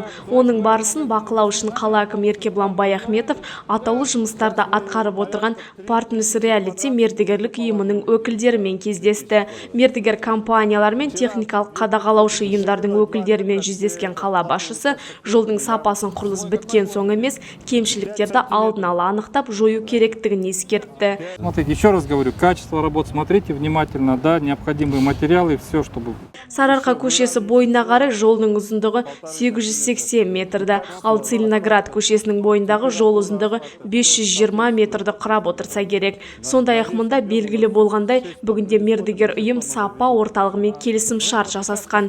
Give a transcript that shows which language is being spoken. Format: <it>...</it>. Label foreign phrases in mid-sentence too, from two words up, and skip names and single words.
<kk>Оның барысын бақылау үшін қала әкімі Еркебұлан Баяхметов атаулы жұмыстарды атқарып отырған Partners Reality мердігерлік ұйымының өкілдерімен кездесті. Мердігер компаниялар мен техникалық қадағалаушы ұйымдардың өкілдерімен жүздескен қала басшысы жолдың сапасын құрылыс біткен соң емес, кемшіліктерді алдын ала анықтап жою керектігін ескертті.</kk> <ru>Смотрите, еще раз говорю, качество работы смотрите внимательно, да, необходимые материалы, все, чтобы...</ru> <kk>Сарыарқа көшесі бойына қарай жолдың ұзындығы 880 метрді, ал Целиноград көшесінің бойындағы жол ұзындығы 520 метрді құрап отырса керек. Сондай-ақ мұнда белгілі болғандай, бүгінде мердігер ұйым сапа орталығымен келісім шарт жасасқан.</kk>